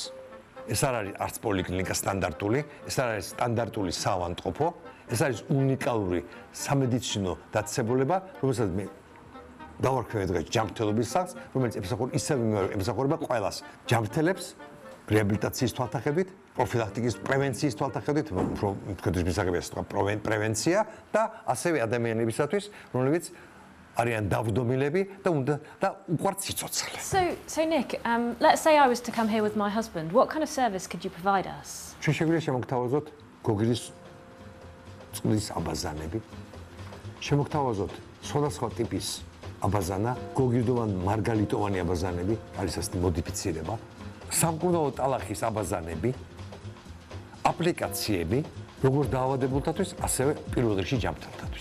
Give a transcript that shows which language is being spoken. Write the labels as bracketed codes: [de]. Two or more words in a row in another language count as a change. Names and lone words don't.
[ka] ეს არ არის არც პოლიკლინიკა სტანდარტული, ეს არ არის სტანდარტული საავადმყოფო, ეს არის უნიკალური სამედიცინო დაწესებულება, რომელსაც მე დავარქვევი დღეს ჯანმრთელობის სახლს, რომელიც ემსახურება ყველას ჯანმრთელებს რეაბილიტაციის თვალსაჩინო, პროფილაქტიკის პრევენციის თვალსაჩინო, უფრო მკვეთრის მისაღებია სიტყვა პრევენცია და ასევე ადამიანებისათვის, რომლებიც არიან დავდომილები და უყვართ სიცოცხლე. [en] So Nick, let's say I was to come here with my husband. What kind of service could you provide us? [ka] ჩვენ შეგვიძლია შემოგთავაზოთ გოგრის წყლის აბაზანები. შემოგთავაზოთ სხვადასხვა ტიპის აბაზანა, გოგირდოვან მარგალიტოვანი აბაზანები, არის ასეთი მოდიფიცირება, სამკურნალო ტალახის აბაზანები, აპლიკაციები, როგორც დაავადებულთათვის, ასევე პირველ რიგში ჯანმრთელთათვის.